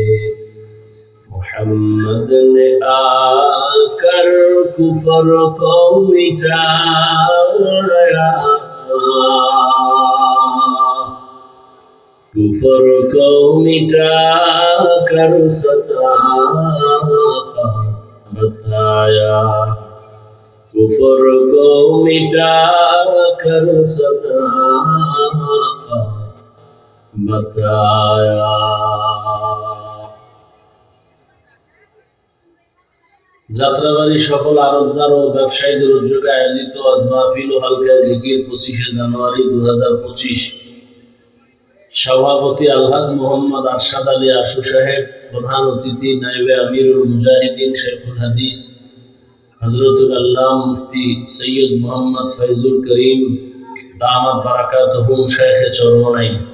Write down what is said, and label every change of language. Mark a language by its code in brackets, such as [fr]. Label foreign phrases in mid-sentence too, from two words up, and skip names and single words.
[ur] محمد نے آ کر کفر کو مٹایا، کفر کو مٹا کر صداقت بتایا، کفر کو مٹا کر صداقت بتایا. [bn] যাত্রাবাড়ি সকল আড়তদার ও ব্যবসায়ীদের উদ্যোগে আয়োজিত আজ মাহফিল ও হালকায় জিকির 25শে জানুয়ারি 2025। সভাপতি আলহাজ মোহাম্মদ আরশাদ আলী আশু সাহেব, প্রধান অতিথি নায়েবে আমিরুল মুজাহিদিন শেখুল হাদিস হযরতুল আল্লামা মুফতি সৈয়দ মোহাম্মদ ফয়জুল করিম দামাত বারাকাতুহুম শেখে চরমনাই।